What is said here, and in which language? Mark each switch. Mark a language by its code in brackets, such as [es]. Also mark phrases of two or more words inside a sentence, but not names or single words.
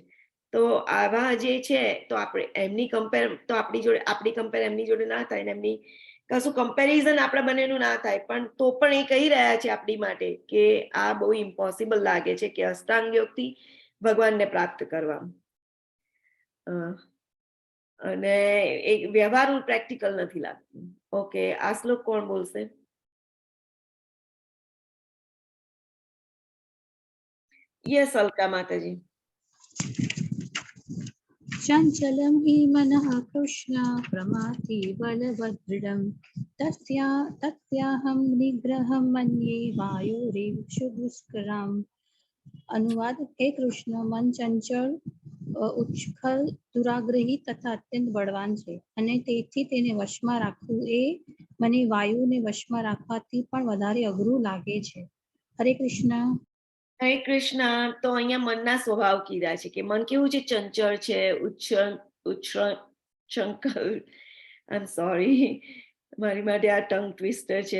[gu] તો આવા જે છે તો આપણે એમની કમ્પેર એમની જોડે ના થાય ને એમની કશું કમ્પેરિઝન આપણા બંનેનું ના થાય, પણ તો પણ એ કહી રહ્યા છે આપણી માટે કે આ બહુ ઇમ્પોસિબલ લાગે છે કે અષ્ટાંગ યોગથી ભગવાનને પ્રાપ્ત કરવા. અને એક વ્યવહારુ પ્રેક્ટિકલ નથી લાગતું. ઓકે, આ શ્લોક કોણ બોલશે? યસ અલકા માતાજી. [sa] चञ्चलं हि मनः कृष्ण प्रमाथि बलवदृढं तस्याहं निग्रहं मन्ये वायुरेव दुष्कराम्. [gu] અનુવાદ: હે કૃષ્ણ, મન ચંચલ, ઉચ્છલ, દુરાગ્રહી તથા અત્યંત બળવાન છે અને તેથી તેને વશમાં રાખવું એ મને વાયુને વશમાં રાખવાથી પણ વધારે અઘરું લાગે છે. હરે કૃષ્ણ. હરે કૃષ્ણ. તો અહીંયા મનના સ્વભાવ કીધા છે કે મન કેવું છે? ચંચળ છે, ઉચ્છૃંખલ, [en] I am sorry, [gu] મારી માટે આ [en] tongue twister [gu] છે.